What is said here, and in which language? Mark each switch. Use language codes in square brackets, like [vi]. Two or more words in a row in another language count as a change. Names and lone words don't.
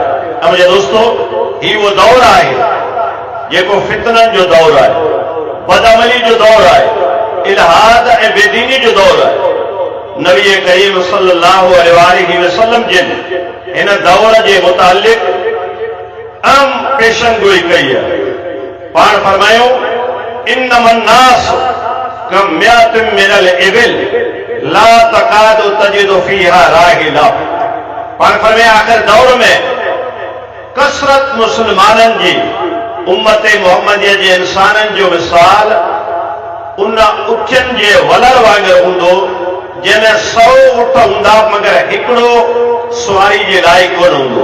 [sd] ऐं मुंहिंजे दोस्तो, ही वो दौर आहे जेको फितननि जो दौर आहे, बदअमली जो दौर आहे, इल्हाद ऐं बेदीनी जो दौर आहे। नबी करीम [ar] صلى الله عليه وسلم [sd] जिन इन दौर जे मुतालिक अहम पेशनगोई कई है। पाण फरमायो [ar] إنما الناس كمائة من الإبل لا تكاد تجد فيها راحلة. [sd] पाण फरमाया आखिर दौर में कसरत मुसलमाननि जी उम्मत मोहम्मदिया जे इंसाननि जो मिसाल उन उठनि जे वलर वांगुरु हूंदो जंहिंमें 100 उठ हूंदा मगर हिकिड़ो सवारी जे लाइक़ कोन हूंदो।